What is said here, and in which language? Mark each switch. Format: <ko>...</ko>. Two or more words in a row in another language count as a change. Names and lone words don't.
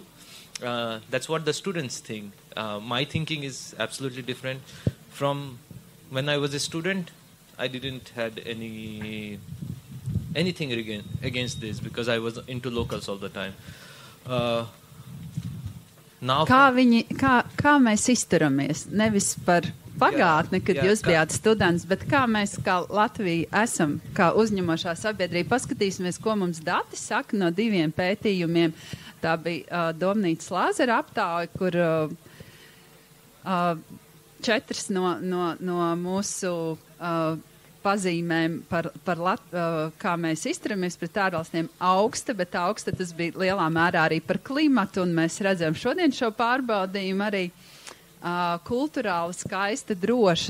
<en>That's what the students think. My thinking is absolutely different. From when I was a student, I didn't had anything against this because I was into locals all the time. Now,</en> <lv>kā mēs izturamies? Nevis par pagātni, kad jūs bijāt students, bet kā mēs kā Latvija esam, kā uzņemošā sabiedrība. Paskatīsimies, ko mums dati saka no 2 pētījumiem. Tā bija Domnīcas Lāzera aptauja, kur 4 no mūsu pazīmēm par kā mēs izturamies pret ārvalstiem augsta, bet augsta tas bija lielā mērā arī par klimatu, un mēs redzam šodien šo pārbaudījumu arī kulturāli skaista, droša.</lv>